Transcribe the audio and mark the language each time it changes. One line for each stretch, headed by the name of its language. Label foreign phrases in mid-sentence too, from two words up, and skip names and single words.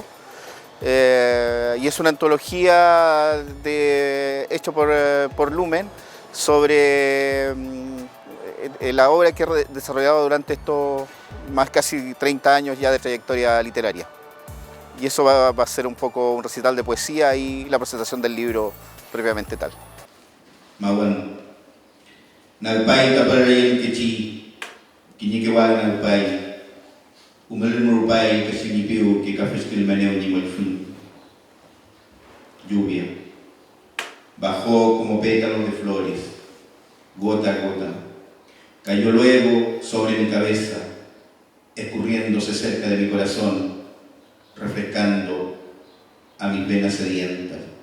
Spanish: Y es una antología hecha por Lumen sobre la obra que he desarrollado durante estos más casi 30 años ya de trayectoria literaria. Y eso va a ser un poco un recital de poesía y la presentación del libro propiamente tal.
Mapuche: Mawan, nagpay taparayan kechi, kinikewag nagpay, umalun murupay kasinipiw kikafeskil manew ni malfun.
Spanish: Lluvia, bajó como pétalos de flores, gota a gota, cayó luego sobre mi cabeza, escurriéndose cerca de mi corazón, refrescando a mis venas sedientas.